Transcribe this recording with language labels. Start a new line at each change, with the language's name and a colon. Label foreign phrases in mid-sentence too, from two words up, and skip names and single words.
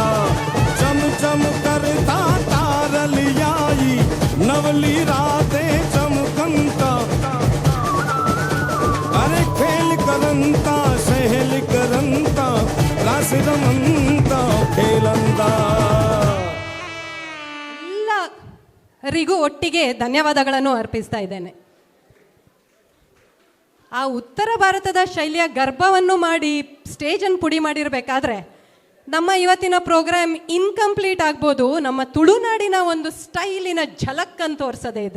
Gujarati: ચમ ચમ કરતા તારલિયાઈ નવલી રાતે ચમકંતા. અરે ખેલ કરંતા સહલ કરંતા રાસ રમંતા ખેલંતા.
Kannada: ಎಲ್ಲರಿಗೂ ಒಟ್ಟಿಗೆ ಧನ್ಯವಾದಗಳನ್ನು ಅರ್ಪಿಸ್ತಾ ಇದ್ದೇನೆ. ಆ ಉತ್ತರ ಭಾರತದ ಶೈಲಿಯ ಗರ್ಭವನ್ನು ಮಾಡಿ ಸ್ಟೇಜನ್ನು ಪುಡಿ ಮಾಡಿರಬೇಕಾದ್ರೆ ನಮ್ಮ ಇವತ್ತಿನ
English: program incomplete
Kannada: ಆಗ್ಬೋದು ನಮ್ಮ ತುಳುನಾಡಿನ ಒಂದು ಸ್ಟೈಲಿನ ಝಲಕ್ ಅಂತ ತೋರಿಸದೇ ಇದ್ರೆ.